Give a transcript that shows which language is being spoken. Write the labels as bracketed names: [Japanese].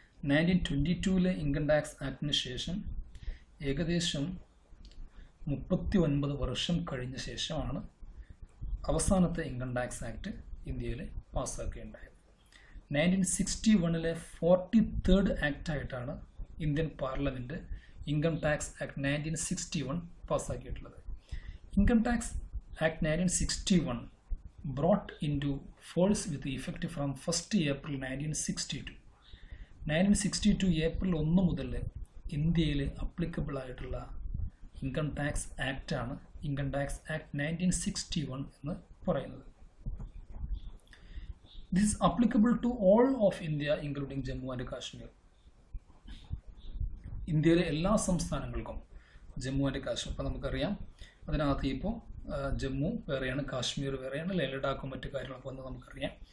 [Malayalam] 1922 income tax ആക്ടിന് ശേഷം ഏകദേശം 39 വർഷം കഴിഞ്ഞ ശേഷമാണ് അവസാനത്തെ ഇൻകം ടാക്സ് ആക്ട് ഇന്ത്യയിൽ പാസ്സാക്കുകയുണ്ടായത്. 1961 43rd ആക്റ്റായിട്ടാണ് Indian parliament income tax act 1961 പാസ്സാക്കിയിട്ടുള്ളത്. [English] Income tax act 1961 brought into force with effect from 1st April 1962. [Malayalam] 1962 April 1 മുതൽ ഇന്ത്യയിൽ അപ്ലിക്കബിൾ ആയിട്ടുള്ള income tax ആക്റ്റാണ് income tax act 1961 എന്ന് പറയുന്നത്. [English] This is applicable to all of India including Jammu and Kashmir. [Malayalam] ഇന്ത്യയിലെ എല്ലാ സംസ്ഥാനങ്ങൾക്കും Jammu and Kashmir, ഇപ്പോൾ നമുക്കറിയാം അതിനകത്ത് ഇപ്പോൾ ജമ്മു വേറെയാണ്, കാശ്മീർ വേറെയാണ്, ലഡാക്കും മറ്റു കാര്യങ്ങളൊക്കെ വന്ന് നമുക്കറിയാം.